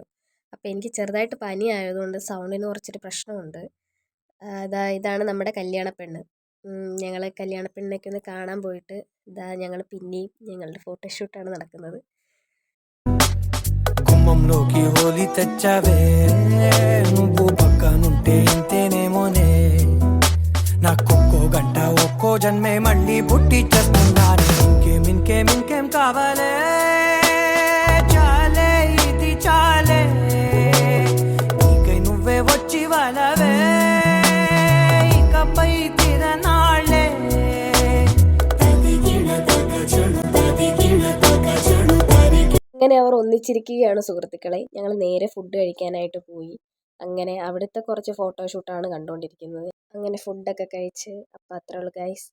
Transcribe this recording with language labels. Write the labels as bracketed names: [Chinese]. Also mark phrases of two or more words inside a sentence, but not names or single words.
[Malayalam] അപ്പം എനിക്ക് ചെറുതായിട്ട് പനി ആയതുകൊണ്ട് സൗണ്ടിന് കുറച്ചൊരു പ്രശ്നമുണ്ട്. ഇതാണ് നമ്മുടെ കല്യാണ പെണ്ണ്. ഞങ്ങൾ കല്യാണ പെണ്ണിനൊക്കെ ഒന്ന് കാണാൻ പോയിട്ട് ഞങ്ങൾ പിന്നെയും ഞങ്ങളുടെ ഫോട്ടോഷൂട്ടാണ് നടക്കുന്നത്. [Telugu] కుమ్మంలోకి హోలీ తెచ్చావే నువ్వు పక్కనుంటే ఇంతేనేమోనే నాకొక్కో గంట ఒక్కో జన్మే మళ్ళీ పుట్టి చేస్తున్నాను ఇంకేం కావాలే చాలే ఇది చాలే నీకై నువ్వే వచ్చి వాళ్ళవే ఇకపై తిరనాళ్ళే [Malayalam] അങ്ങനെ അവർ ഒന്നിച്ചിരിക്കുകയാണ് സുഹൃത്തുക്കളെ. ഞങ്ങൾ നേരെ ഫുഡ് കഴിക്കാനായിട്ട് പോയി. അങ്ങനെ അവിടുത്തെ കുറച്ച് ഫോട്ടോഷൂട്ടാണ് കണ്ടുകൊണ്ടിരിക്കുന്നത്. അങ്ങനെ ഫുഡൊക്കെ കഴിച്ച്. അപ്പോൾ അത്രേ ഉള്ളൂ ഗൈസ്.